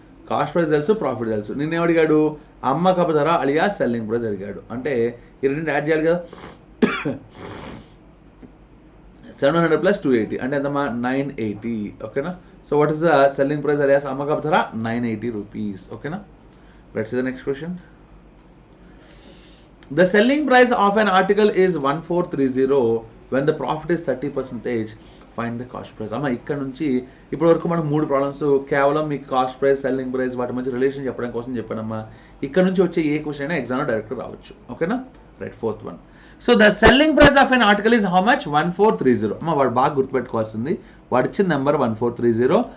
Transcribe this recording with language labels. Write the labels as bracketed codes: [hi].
[te] Cost price తెలుసు, profit తెలుసు. నిన్నేం అడిగాడు? అమ్మకపు ధర అలియా సెల్లింగ్ ప్రైస్ అడిగాడు. అంటే ఈ రెండు యాడ్ చేయాలి కదా. 700 plus 280 అంటే ఎంతమ్మా? 980. ఓకేనా? [en] so what is the selling price [te] alias అమ్మకపు ధర? [en] 980 rupees. ఓకేనా? Let's see the next question. The selling price of an article is 1430 when the profit is 30%. Find the cost price. [te] అమ్మ ఇక్కడ నుంచి ఇప్పటి వరకు మనం 3 ప్రాబ్లమ్స్ కేవలం మీకు కాస్ట్ ప్రైస్, సెల్లింగ్ ప్రైస్, వాటి మధ్య రిలేషన్ చెప్పడం కోసం చెప్పానమ్మా. ఇక్కడ నుంచి వచ్చే ఏ క్వశ్చన్ అయినా ఎగ్జామ్లో డైరెక్ట్ రావచ్చు. ఓకేనా? Right. 4th one. [en] So the selling price of an article is how much? 1430. [te] అమ్మ వాడు బాగా గుర్తుపెట్టుకోవాల్సింది, వాడు ఇచ్చిన నెంబర్ 1430.